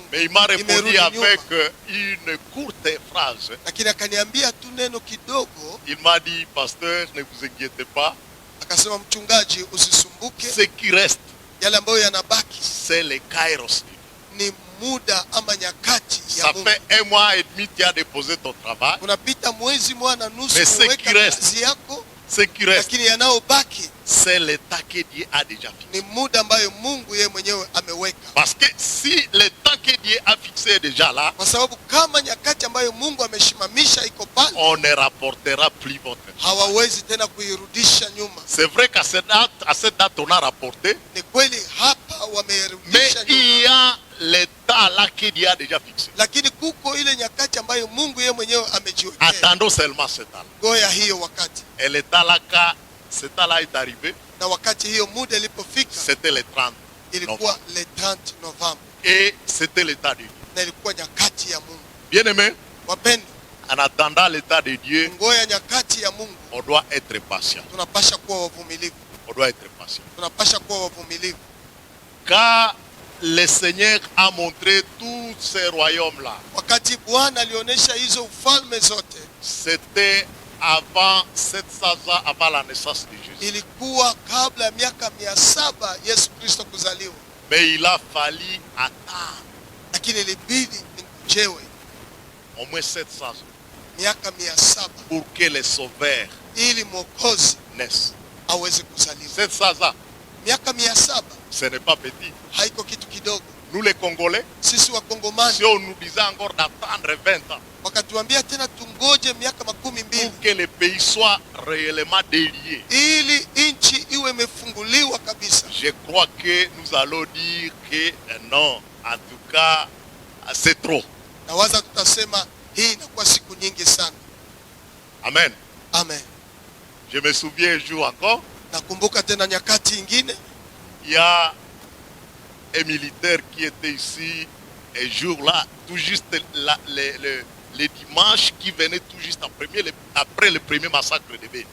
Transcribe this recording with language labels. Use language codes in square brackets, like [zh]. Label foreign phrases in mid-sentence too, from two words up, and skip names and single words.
[fr] Mais il m'a répondu [sw] Nimerudi [fr] avec [sw] nyuma. [fr] une courte phrase. [sw] Lakini akaniambia tu neno kidogo, [fr] Il m'a dit, pasteur, ne vous inquiétez pas. [sw] akasema mchungaji, usisumbuke, [fr] Ce qui reste, [sw] yale ambayo yanabaki [fr] c'est le kairos. [sw] ni muda ama nyakati ya [fr] Ça [sw] Mungu. [fr] fait 1 mois et demi que tu as déposé ton travail. [sw] Unapita mwezi mmoja na nusu [fr] Mais ce [sw] umeweka [fr] qui reste, [sw] kazi yako, [fr] Ce qui reste, [sw] lakini yanayobaki [fr] c'est l'état que Dieu a déjà fixé. [sw] ni muda ambayo Mungu yeye mwenyewe ameweka. [fr] Parce que si le temps que Dieu a fixé est déjà là, [sw] Kwa sababu kama nyakati ambayo Mungu ameshimamisha iko pale, [fr] on ne rapportera plus votre travail. [sw] hawawezi tena kuirudisha nyuma. [fr] C'est vrai qu'à cette date, on a rapporté, [sw] Ni kweli hapa [fr] mais [sw] wamerudisha [fr] il y [sw] nyuma, [fr] a l'état là que Dieu a déjà fixé. [sw] lakini kuko ile nyakati ambayo Mungu yeye mwenyewe amejiwekea. [fr] Attendons seulement cet temps-là. [sw] Ngoja hiyo wakati, [fr] Et l'état là, quand cet temps-là est arrivé, [sw] na wakati hiyo muda ilipofika [fr] c'était le 30 [sw] ilikuwa [fr] novembre. [sw] le 30 Novemba, [fr] Et c'était l'état de Dieu. [sw] na ilikuwa nyakati ya Mungu. [fr] Bien-aimé, [sw] Wapendwa, [fr] en attendant l'état de Dieu, [sw] ngoja nyakati ya Mungu, [fr] on doit être patient. [sw] tunapasha kuwa wavumilivu, [fr] On doit être patient. [sw] tunapasha kuwa wavumilivu. [fr] Car le Seigneur a montré tous ces royaumes-là. [sw] Wakati Bwana alionyesha hizo ufalme zote, [fr] C'était avant 700 ans, avant la naissance de Jésus. [sw] ilikuwa kabla ya miaka 700 Yesu Kristo kuzaliwa, [fr] Mais il a fallu attendre [sw] lakini ilibidi ningojewe [fr] au moins 700 ans [sw] miaka 700 [fr] pour que les sauveurs [sw] ili mwokozi [fr] naissent. [sw] aweze kuzaliwa. [fr] 700 ans, [sw] Miaka 700 [fr] ce n'est pas petit. [sw] haiko kitu kidogo. [fr] Nous les Congolais, [sw] Sisi Wakongomani [fr] si on nous disait encore d'attendre 20 ans [sw] wakatuambia tena tungoje miaka 12 [fr] pour que le pays soit réellement délié, [sw] ili nchi iwe imefunguliwa kabisa, [fr] je crois que nous allons dire que non, en tout cas, c'est trop. [sw] na waza tutasema hii inakuwa siku nyingi sana. [fr] Amen. [sw] Amen. [fr] Je me souviens un jour encore, [sw] Nakumbuka tena nyakati ingine, [fr] il y a un militaire qui était ici un jour-là, tout juste le dimanche qui venait tout juste après le premier massacre de Beni.